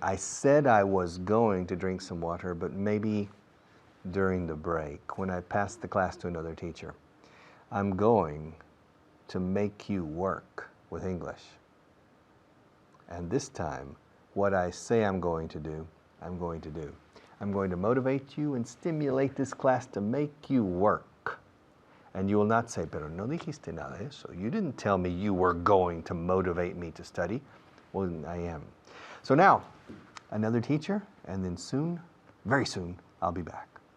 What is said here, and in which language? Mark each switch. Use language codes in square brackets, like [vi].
[en] I said I was going to drink some water, but maybe during the break, when I pass the class to another teacher. I'm going to make you work with English. And this time, what I say I'm going to do, I'm going to do. I'm going to motivate you and stimulate this class to make you work. And you will not say, [es] pero no dijiste nada de eso. [en] You didn't tell me you were going to motivate me to study. Well, I am. So now, another teacher, and then soon, very soon, I'll be back.